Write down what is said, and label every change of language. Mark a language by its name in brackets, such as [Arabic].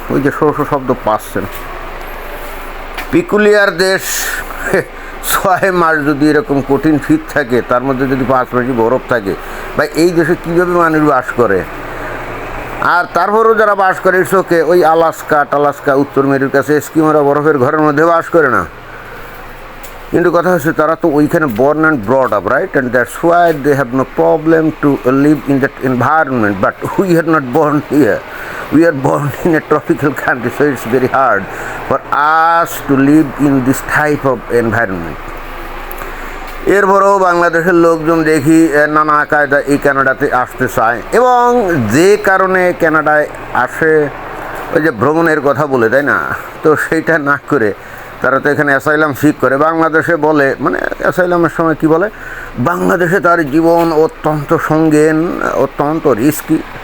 [Bangla] ওই যে শব্দ পাচ্ছেন। পিকুলিয়ার দেশ, 6 মাস যদি এরকম কঠিন শীত থাকে, তার মধ্যে যদি 5 মাসই বরফ থাকে, ভাই এই দেশে কীভাবে মানুষ বাস করে? আর তারপরেও যারা বাস করে ইটসোকে, ওই আলাস্কা উত্তর মেরুর কাছে এস্কিমোরা বরফের ঘরের মধ্যে বাস করে না। কিন্তু কথা হচ্ছে তারা তো ওইখানে [English] born and brought up, right? And that's why they have no problem to live in that environment. But we are not born here. We are born in a tropical country, so it's very hard for us to live in this type of environment. [Bangla] এরপরেও বাংলাদেশের লোকজন দেখি নানা কায়দা এই কানাডাতে আসতে চায়, এবং যে কারণে কানাডায় আসে, ওই যে ভ্রমণের কথা বলে, তাই না, তো সেইটা না করে তারা তো এখানে অ্যাসাইলাম সিক করে। বাংলাদেশে বলে, মানে অ্যাসাইলামের সময় কি বলে, বাংলাদেশে তার জীবন অত্যন্ত সঙ্গীন, অত্যন্ত রিস্কি।